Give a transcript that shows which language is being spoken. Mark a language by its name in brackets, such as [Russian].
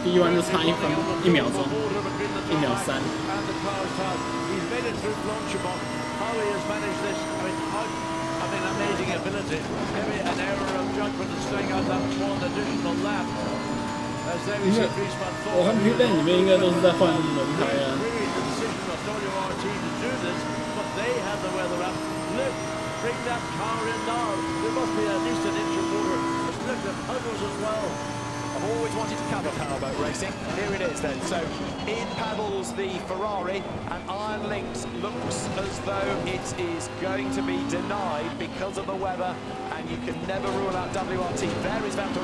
[Chinese] 第一弯就差1秒钟，1秒3。 [English] And the car's tires. He's made it through Blanchimont. How he has managed this, I mean, amazing ability. Maybe an error of judgment and staying out that one additional lap. As there we see Dries Van Voor. [Chinese] 我看 pit lane 里面应该都是在换轮胎啊。 [English] WRT to do this, but they have the weather up. Look, bring that car in now. There must be at least an inch of water. Look, the puddles as well. I've always wanted to cover powerboat racing. Here it is then. So in paddles the Ferrari, and Iron Links looks as though it is going to be denied because of the weather, and you can never rule out WRT. There is Van Voor.